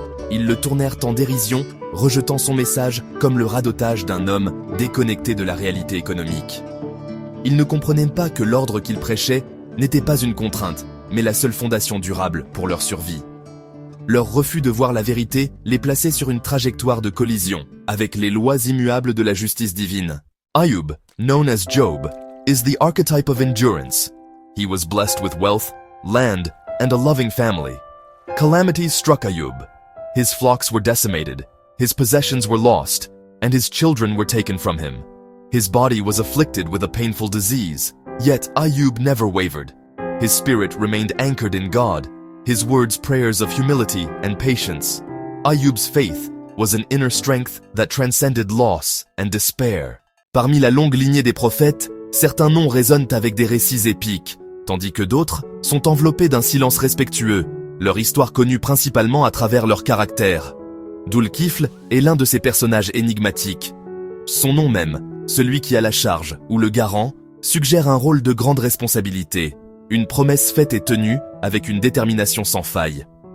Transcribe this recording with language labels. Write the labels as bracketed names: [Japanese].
[French] Ils le tournèrent en dérision, rejetant son message comme le radotage d'un homme déconnecté de la réalité économique. Ils ne comprenaient pas que l'ordre qu'ils prêchaient n'était pas une contrainte, mais la seule fondation durable pour leur survie. Leur refus de voir la vérité les plaçait sur une trajectoire de collision avec les lois immuables de la justice divine. [English] Ayub, known as Job, is the archetype of endurance. He was blessed with wealth, land, and a loving family. Calamities struck Ayub. His flocks were decimated, his possessions were lost, and his children were taken from him. His body was afflicted with a painful disease, yet Ayub never wavered. His spirit remained anchored in God, his words prayers of humility and patience. Ayub's faith was an inner strength that transcended loss and despair. [French] Parmi la longue lignée des prophètes, certains noms résonnent avec des récits épiques, tandis que d'autres sont enveloppés d'un silence respectueux, leur histoire connue principalement à travers leur caractère. Dhul-Kifl est l'un de ces personnages énigmatiques. Son nom même, celui qui a la charge, ou le garant, suggère un rôle de grande responsabilité, une promesse faite et tenue avec une détermination sans faille.